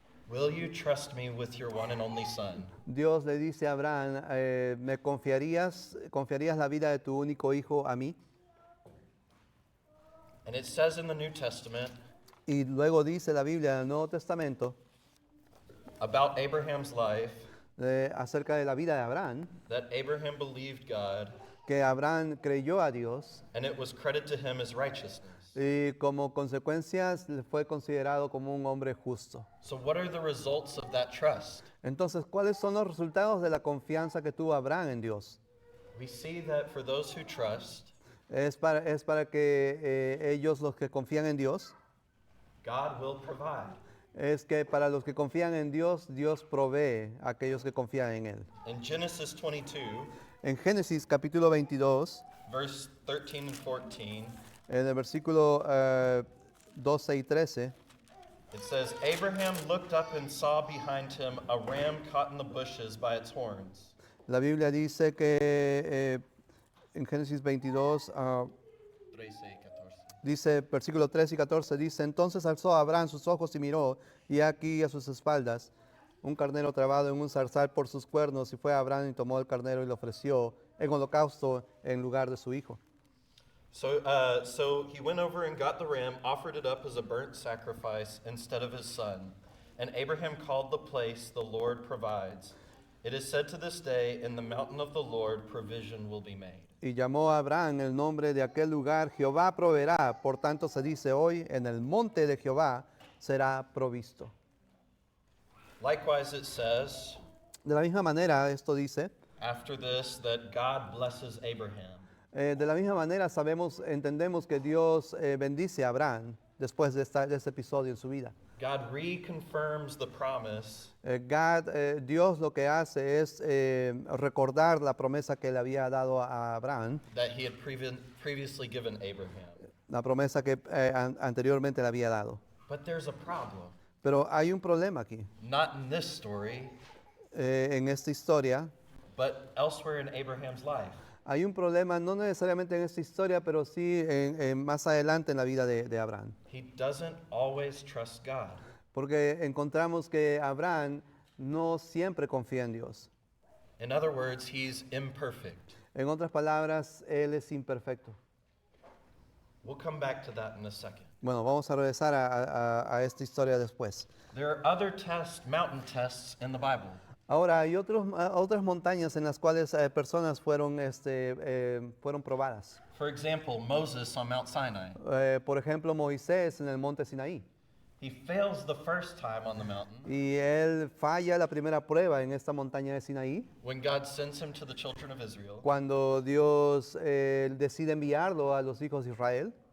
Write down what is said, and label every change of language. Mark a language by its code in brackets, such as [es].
[en] Will you trust me with your one and only son? [es] Dios le dice a Abraham, ¿me confiarías la vida de tu único hijo a mí? [en] And it says in the New Testament [es] Y luego dice la Biblia en el Nuevo Testamento [en] about Abraham's life [es] acerca de la vida de Abraham, [en] that Abraham believed God [es] que Abraham creyó a Dios [en] and it was credited to him as righteousness. [es] y como consecuencia fue considerado como un hombre justo. [en] So, what are the results of that trust? [es] Entonces, ¿cuáles son los resultados de la confianza que tuvo Abraham en Dios? [en] We see that for those who trust, [es] Es para que ellos, los que confían en Dios, [en] God will provide. [es] es que para los que confían en Dios, Dios provee a aquellos que confían en Él. [en] In Genesis 22, [es] En Génesis capítulo 22, [en] verse 13 and 14, [es] en el versículo 12 y 13, [en] it says, Abraham looked up and saw behind him a ram caught in the bushes by its horns. [es] la Biblia dice que en Génesis 22, 13 y 14. Dice, versículo 13 y 14, dice, entonces alzó Abraham sus ojos y miró, y aquí a sus espaldas un carnero trabado en un zarzal por sus cuernos, y fue Abraham y tomó el carnero y lo ofreció en holocausto en lugar de su hijo. [en] So he went over and got the ram, offered it up as a burnt sacrifice instead of his son. And Abraham called the place, the Lord provides. It is said to this day, in the mountain of the Lord provision will be made. [es] Y llamó a Abraham el nombre de aquel lugar, Jehová proveerá. Por tanto se dice hoy, en el monte de Jehová será provisto. [en] Likewise it says, [es] De la misma manera, esto dice, [en] after this, that God blesses Abraham. [es] de la misma manera entendemos que Dios bendice a Abraham después de este episodio en su vida. [en] God reconfirms the promise [es] Dios lo que hace es recordar la promesa que le había dado a Abraham, [en] that he had previously given Abraham. [es] la promesa que anteriormente le había dado. [en] But there's a problem. [es] Pero hay un problema aquí, [en] Not in this story, [es] en esta historia. [en] but elsewhere in Abraham's life. [es] Hay un problema, no necesariamente en esta historia, pero sí más adelante en la vida de Abraham. [en] He doesn't always trust God. [es] Porque encontramos que Abraham no siempre confía en Dios. [en] In other words, he's imperfect. [es] En otras palabras, él es imperfecto. [en] We'll come back to that in a second. [es] Bueno, vamos a regresar a esta historia después. [en] There are other mountain tests in the Bible. [es] Ahora, hay otras montañas en las cuales personas fueron probadas. [en] For example, Moses on Mount Sinai. [es] Por ejemplo, Moisés en el monte Sinaí. [en] He fails the first time on the mountain [es] Y él falla la primera prueba en esta montaña de Sinaí, [en] when God sends him to the children of Israel. [es] cuando Dios decide enviarlo a los hijos de Israel.